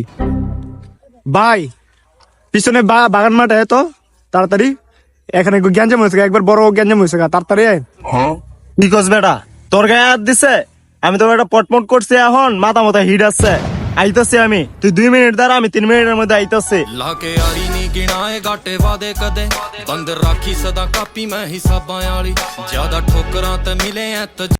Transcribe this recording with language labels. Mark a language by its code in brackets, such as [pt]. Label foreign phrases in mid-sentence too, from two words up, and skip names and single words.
[bn] ভাই পিছনে বাগান মাঠে তো তাড়াতাড়ি, এখানে গ্যাঞ্জাম হয়েছে, একবার বড় গ্যাঞ্জাম হয়েছে, তাড়াতাড়ি আয়। নিকস বেটা তোর গায়ে হাত দিছে, আমি তো বেটা পটপট করছি, এখন মাথা মাথা হিট আসছে। আইতাছি আমি, তুই 2 মিনিট দাঁড়া, আমি 3 মিনিটের মধ্যে আইতাছি। [pa] ਲਾਕੇ ਆਈ ਨੀ ਗਿਣਾਏ ਘਾਟੇ ਵਾਦੇ ਕਦੇ ਬੰਦ ਰਾਖੀ ਸਦਾ ਕਾਪੀ ਮੈਂ ਹਿਸਾਬਾਂ ਵਾਲੀ ਜਿਆਦਾ ਠੋਕਰਾਂ ਤੇ ਮਿਲੇ ਐ